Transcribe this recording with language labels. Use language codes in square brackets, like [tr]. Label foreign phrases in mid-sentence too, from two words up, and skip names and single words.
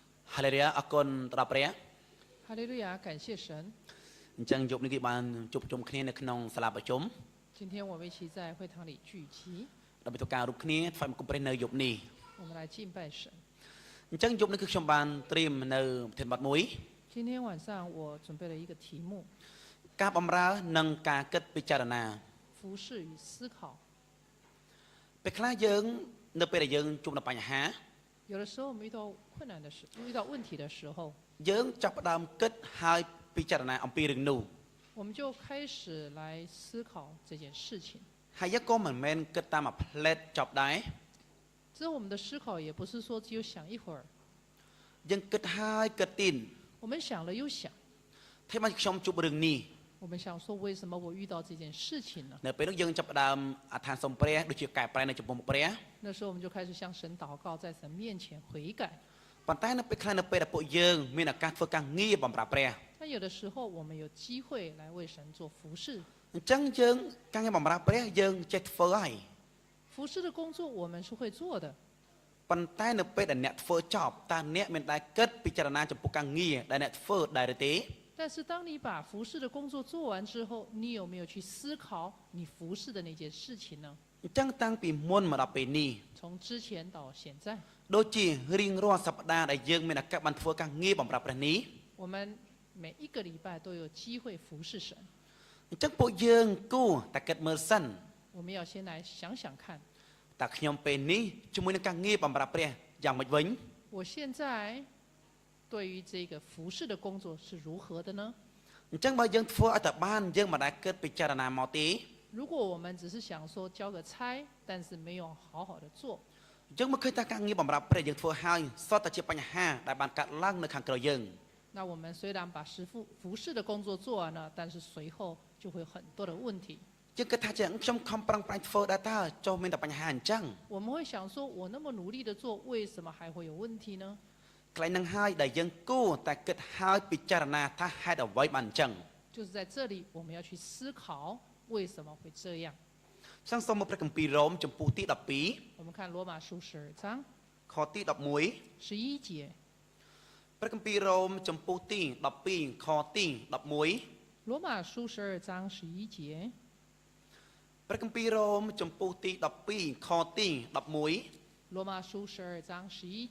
[km] ហាឡេលូយ៉ាអរគុណទៅដល់ព្រះ [zh] 哈利路亚，感谢神。 [km] អញ្ចឹងយប់នេះគេបានជួបជុំគ្នានៅក្នុងសាលាប្រជុំ [zh] 今天我们一起在会堂里聚集， [km] ដើម្បីធ្វើការរួបគ្នាថ្វាយបង្គំព្រះនៅយប់នេះ [zh] 我们来敬拜神。 [km] អញ្ចឹងយប់នេះគឺខ្ញុំបានត្រៀមនៅប្រធានបទមួយ [zh] 今天晚上我准备了一个题目： [km] ការបម្រើនិងការគិតពិចារណា [zh] 服侍与思考。 [km] ពេលខ្លះយើងនៅពេលដែលយើងជួបនឹងបញ្ហា [zh] 有的时候我们遇到困难的时，遇到问题的时候， [km] យើងចាប់ផ្ដើមគិតហើយពិចារណាអំពីរឿងនោះ [zh] 我们就开始来思考这件事情。 [km] ហើយយើងក៏មិនមែនគិតតាមមួយផ្លែតចប់ដែរ [zh] 之后我们的思考也不是说只有想一会儿， [km] យើងគិតហើយគិតទីន [zh] 我们想了又想， [km] ធ្វើមកខ្ញុំជួបរឿងនេះ [zh] 我们想说为什么我遇到这件事情呢？ [km] នៅពេលនោះយើងចាប់ផ្ដើមអធិដ្ឋានសុំព្រះដូចជាកែប្រែនៅចំពោះមុខព្រះ [zh] 那时候我们就开始向神祷告，在神面前悔改。 [km] ប៉ុន្តែនៅពេលខ្លះនៅពេលដែលពួកយើងមានឱកាសធ្វើការងារបម្រើព្រះ [zh] 但有的时候我们有机会来为神做服侍， [km] អញ្ចឹងយើងការងារបម្រើព្រះយើងចេះធ្វើហើយ [zh] 服侍的工作我们是会做的。 [km] ប៉ុន្តែនៅពេលដែលអ្នកធ្វើចប់តើអ្នកមានដែរគិតពិចារណាចំពោះការងារដែលអ្នកធ្វើដែរឬទេ [zh] 但是当你把服侍的工作做完之后，你有没有去思考你服侍的那件事情呢？ [km] អញ្ចឹងតាំងពីមុនមកដល់ពេលនេះ [zh] 从之前到现在， [km] ដូចជារៀងរាល់សប្តាហ៍ដែលយើងមានឱកាសបានធ្វើការងារបម្រើព្រះនេះ [zh] 我们每一个礼拜都有机会服侍神。 [km] អញ្ចឹងពួកយើងគួរតែគិតមើលសិន [zh] 我们要先来想想看， [km] តើខ្ញុំពេលនេះជាមួយនឹងការងារបម្រើព្រះយ៉ាងម៉េចវិញ [zh] 我现在对于这个服侍的工作是如何的呢？ [km] អញ្ចឹងបើយើងធ្វើឲ្យតែបានយើងមិនដែលគិតពិចារណាមកទេ [zh] 如果我们只是想说交个差，但是没有好好的做， [km] អញ្ចឹងមកឃើញថាការងារបម្រើព្រះយើងធ្វើហើយសុទ្ធតែជាបញ្ហាដែលបានកាត់ឡើងនៅខាងក្រោយយើង [zh] 那我们虽然把服侍的工作做完了，但是随后就会有很多的问题。 [km] យើងគិតថាខ្ញុំខំប្រឹងប្រែងធ្វើដែរតើចុះមានតែបញ្ហាអញ្ចឹង [zh] 我们会想说，我那么努力的做，为什么还会有问题呢？ [km] កន្លែងហ្នឹងហើយដែលយើងគួរតែគិតហើយពិចារណាថាហេតុអ្វីបានអញ្ចឹង [zh] 就是在这里，我们要去思考为什么会这样。 [km] ចឹងសូមមកព្រះគម្ពីររ៉ូមចំពោះទី12 [zh] 我们看罗马书12章 [km] ខទី11 [zh] 11节， [km] ព្រះគម្ពីររ៉ូមចំពោះទី12ខទី11 [zh] 罗马书12章11节， [km] ព្រះគម្ពីររ៉ូមចំពោះទី12ខទី11 [zh] 罗马书12章11节，